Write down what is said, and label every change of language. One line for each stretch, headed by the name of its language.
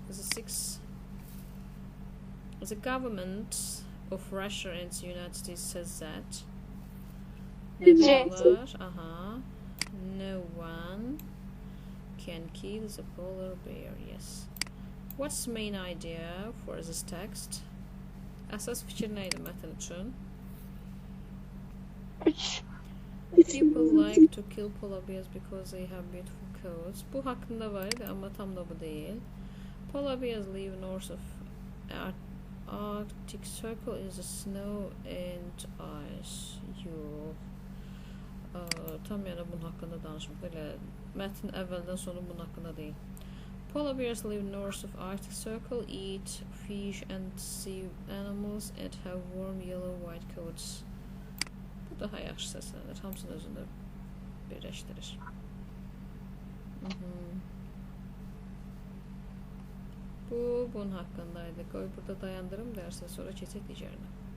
English: The sixth, the government of Russia and the United States says that.
Turkish: Ne diyorlar? Aha.
English: No one can kill the polar bear. Yes. What's the main idea for this text?
Azerbaijani: Əsas fikir nə idi mətn üçün? 3.
English: People like to kill polar bears because they have beautiful coats.
Azerbaijani: Bu haqqında var idi, amma tam da bu deyil.
English: Polar bears live north of Arctic Circle in the snow and ice.
Azerbaijani: Yox. Tam yəni bunun haqqında danışmır. Belə mətn əvvəldən sonra bunun haqqında deyil.
English: Polar bears live north of Arctic Circle, eat fish and sea animals and have warm yellow-white coats.
Azerbaijani: Bu daha yaxşı səslənir. Hamısını özündə birləşdirir. Bu bunun haqqındaydı. Qoy burada dayandırım dərsə, sonra keçək digərinə.